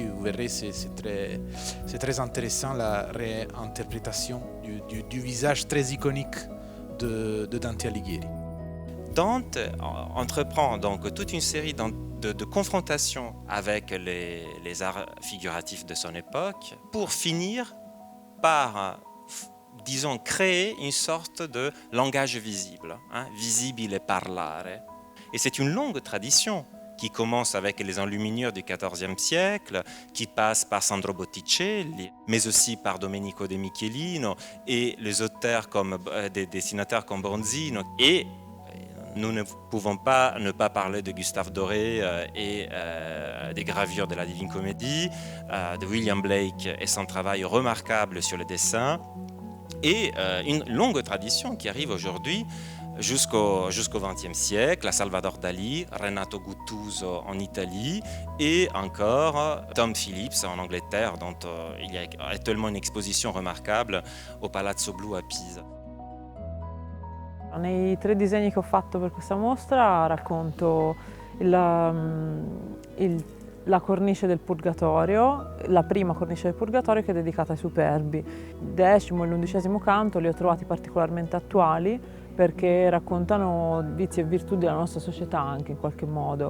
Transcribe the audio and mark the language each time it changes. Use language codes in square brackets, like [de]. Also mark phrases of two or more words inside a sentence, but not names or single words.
[fr] Vous verrez, c'est très intéressant la réinterprétation du visage très iconique de Dante Alighieri. Dante entreprend donc toute une série de confrontations avec les arts figuratifs de son époque pour finir par, disons, créer une sorte de langage visible, [it] visibile parlare. [fr] Et c'est une longue tradition qui commence avec les enluminures du XIVe siècle, qui passe par Sandro Botticelli, mais aussi par Domenico De Michelino et les auteurs des dessinateurs comme Bronzino. Et nous ne pouvons pas ne pas parler de Gustave Doré et des gravures de la Divine Comédie, de William Blake et son travail remarquable sur le dessin, et une longue tradition qui arrive aujourd'hui jusqu'au XXe siècle, à Salvador Dali, Renato Guttuso en Italie et encore Tom Phillips en Angleterre, dont il y a actuellement une exposition remarquable au Palazzo Blu a Pisa. [it] Nei 3 disegni che ho fatto per questa mostra racconto la cornice del Purgatorio, la prima cornice del Purgatorio che è dedicata ai Superbi. Il 10° e l'11° canto li ho trovati particolarmente attuali perché raccontano vizi e virtù della nostra società anche in qualche modo.